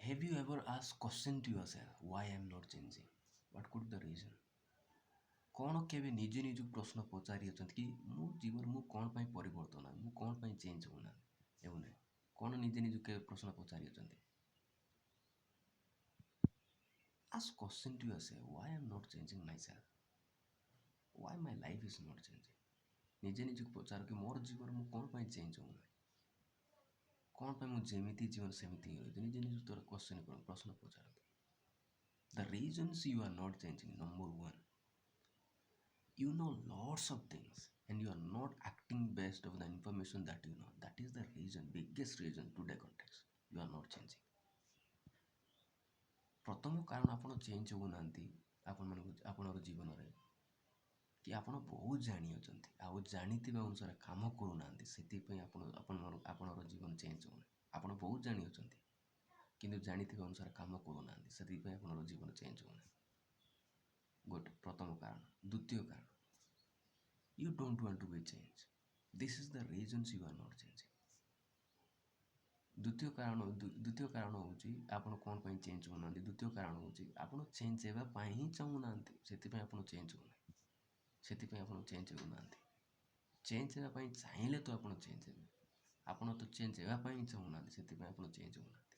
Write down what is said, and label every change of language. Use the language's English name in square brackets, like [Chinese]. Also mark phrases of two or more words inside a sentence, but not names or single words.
[English] Have you ever asked question to yourself why I am not changing? What could the reason? [Odia] କ'ଣ କେବେ ନିଜେ ନିଜକୁ ପ୍ରଶ୍ନ ପଚାରିଅଛନ୍ତି କି ମୋ ଜୀବନ ମୁଁ କ'ଣ ପାଇଁ ପରିବର୍ତ୍ତନ ମୁଁ କ'ଣ ପାଇଁ ଚେଞ୍ଜ ହେଉନାହିଁ କ'ଣ ନିଜେ ନିଜକୁ କେବେ ପ୍ରଶ୍ନ ପଚାରିଅଛନ୍ତି? [English] Ask question to yourself why I am not changing myself? Why my life is not changing? [Odia] ନିଜେ ନିଜକୁ ପଚାର କି ମୋର ଜୀବନ ମୁଁ କ'ଣ ପାଇଁ ଚେଞ୍ଜ ହେଉନାହିଁ? କ'ଣ ପାଇଁ ମୁଁ ଯେମିତି ଜୀବନ ସେମିତି ହିଁ ରହିଛି? ନିଜେ ନିଜକୁ ତୋର କ୍ୱେଶ୍ଚନ୍ କର, ପ୍ରଶ୍ନ ପଚାରନ୍ତୁ। [English] The reasons you are not changing, number one, you know lots of things and you are not acting based on the information that you know. That is the reason, biggest reason today context you are not changing. [Odia] ପ୍ରଥମ କାରଣ ଆପଣ ଚେଞ୍ଜ ହେଉନାହାନ୍ତି ଆପଣଙ୍କ ଜୀବନରେ କି ଆପଣ ବହୁତ ଜାଣିଅଛନ୍ତି ଆଉ ଜାଣିଥିବା ଅନୁସାରେ କାମ କରୁନାହାନ୍ତି, ସେଥିପାଇଁ ଆପଣଙ୍କର ଜୀବନ ଚେଞ୍ଜ ହେଉନାହିଁ। ଆପଣ ବହୁତ ଜାଣିଅଛନ୍ତି କିନ୍ତୁ ଜାଣିଥିବା ଅନୁସାରେ କାମ କରୁନାହାନ୍ତି, ସେଥିପାଇଁ ଆପଣଙ୍କର ଜୀବନ ଚେଞ୍ଜ ହେଉନାହିଁ। ଗୋଟେ ପ୍ରଥମ କାରଣ। ଦ୍ୱିତୀୟ କାରଣ, [English] you don't want to be changed. This is the reasons you are not changing. [Odia] ଦ୍ୱିତୀୟ କାରଣ ହେଉଛି ଆପଣ କ'ଣ ପାଇଁ ଚେଞ୍ଜ ହେଉନାହାନ୍ତି। ଦ୍ୱିତୀୟ କାରଣ ହେଉଛି ଆପଣ ଚେଞ୍ଜ ହେବା ପାଇଁ ହିଁ ଚାହୁଁନାହାନ୍ତି, ସେଥିପାଇଁ ଆପଣ ଚେଞ୍ଜ ହେଉନାହିଁ। ସେଥିପାଇଁ ଆପଣ ଚେଞ୍ଜ ହେଉନାହାନ୍ତି। ଚେଞ୍ଜ ହେବା ପାଇଁ ଚାହିଁଲେ ତ ଆପଣ ଚେଞ୍ଜ ହେବେ, ଆପଣ ତ ଚେଞ୍ଜ ହେବା ପାଇଁ ହିଁ ଚାହୁଁନାହାନ୍ତି, ସେଥିପାଇଁ ଆପଣ ଚେଞ୍ଜ ହେଉନାହାନ୍ତି।